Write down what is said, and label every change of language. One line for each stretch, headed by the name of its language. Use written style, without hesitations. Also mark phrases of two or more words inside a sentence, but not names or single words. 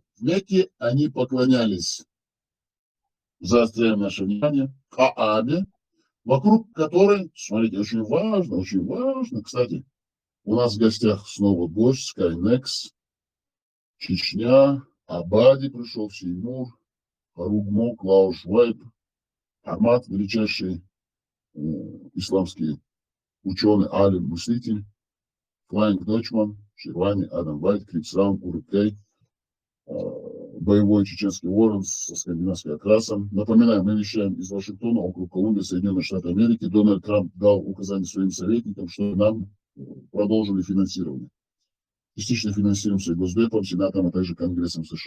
Russian: В Мекке они поклонялись, заостряем наше внимание, Хаабе, вокруг которой, смотрите, очень важно, кстати, у нас в гостях снова гость, Скайнекс, Чечня, Абади пришел, Сеймур, Харугмо, Клаус Швайб, Ахмад, величайший исламский ученый, алим, мыслитель, Флайнг Дочман, Ширвани, Адам Вайт, Крипсраун, Урукей, боевой чеченский ворон со скандинавской окрасом. Напоминаем, мы вещаем из Вашингтона, округ Колумбия, Соединенные Штаты Америки. Дональд Трамп дал указание своим советникам, что нам продолжили финансирование. Частично финансируемся Госдепом, Сенатом, а также Конгрессом США.